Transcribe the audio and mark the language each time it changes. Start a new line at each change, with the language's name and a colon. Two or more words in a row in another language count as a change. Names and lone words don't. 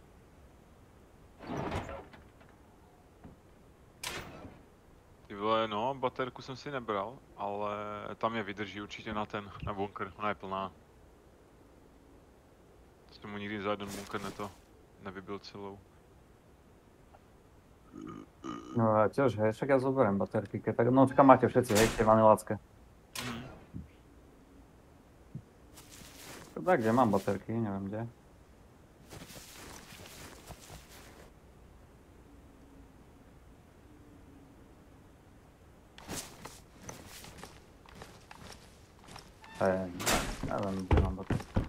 Czech: Ty vole, no, baterku jsem si nebral, ale tam je vydrží určitě na bunker, ona je plná. Jsem mu nikdy za jeden bunker nevybil celou.
Slovak: No ja tiež, hej, však ja zoberiem baterky, keď tak, no čaká máte všetci, hej, tie vanilácké. Tak, kde mám baterky, neviem kde. Neviem, kde mám baterky.